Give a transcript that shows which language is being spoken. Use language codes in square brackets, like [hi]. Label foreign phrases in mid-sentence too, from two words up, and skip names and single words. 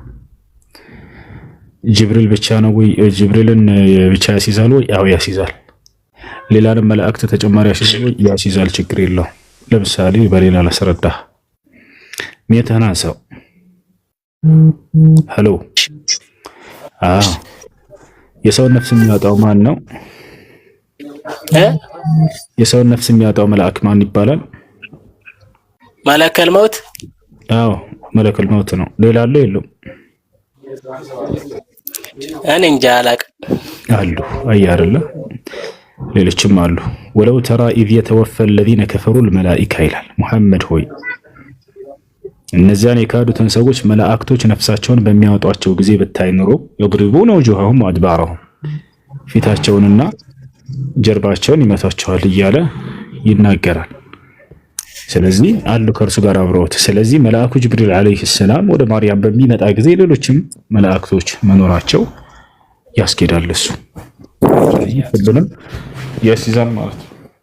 [am] ጅብሪል ብቻ ነው ወይ ጅብሪልን ብቻ ያሲዛል ወይ ያው ያሲዛል ሌላንም መላእክት ተጨማሪ ያሲዛል ችግር የለው ለምሳሌ በሌላ ላስረዳ ሜተና ሰው ሄሎ የሰው ነፍስ የሚያወጣው ማን ነው የሰው ነፍስ የሚያወጣው መልአክ ማን ይባላል [ar] መለከል ሞት [am] አዎ [ar] ملك الموت [am] ነው ሌላ አለ የለም እኔ እንጃ አላውቅም አሉ አይደለ ሌሎችም አሉ [ar] ولو ترى إذ يتوفى الذين كفروا الملائكه [am] ይላል ሙሐመድ ሆይ እነዚያን የካዱትን ሰዎች መላእክቶች ነፍሳቸውን በሚያወጧቸው ጊዜ ብታይ ኑሮ [ar] يضربون وجوههم وادبارهم [am] ፊታቸውንና ጀርባቸውን ይመታቸዋል እያለ ይናገራል ስለዚህ አሉ ከርሱ ጋር አብረውት ስለዚህ መልአኩ ጅብሪል [ar] عليه السلام [am] ወደ ማርያም በሚመጣ ጊዜ ሌሎችም መላእክቶች መኖራቸው ያስኬዳል እሱ ስለዚህ ሁሉንም ያስይዛል ማለት ነው